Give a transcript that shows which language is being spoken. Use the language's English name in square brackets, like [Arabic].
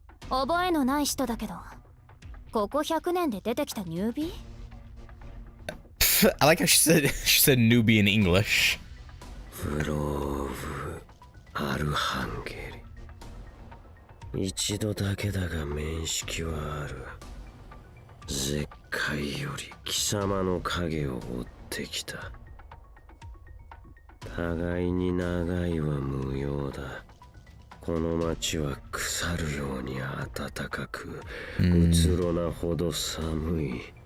[Japanese] 覚えのない人だけど、ここ100年で出てきたニュービー？ [English] I like how she said newbie in English. [Japanese] フローブ・アルハンゲリ。一度だけだが面識はある。絶海より貴様の影を追ってきた。互いに長いは無用だ。この町は腐るように暖かく、うつろなほど寒い。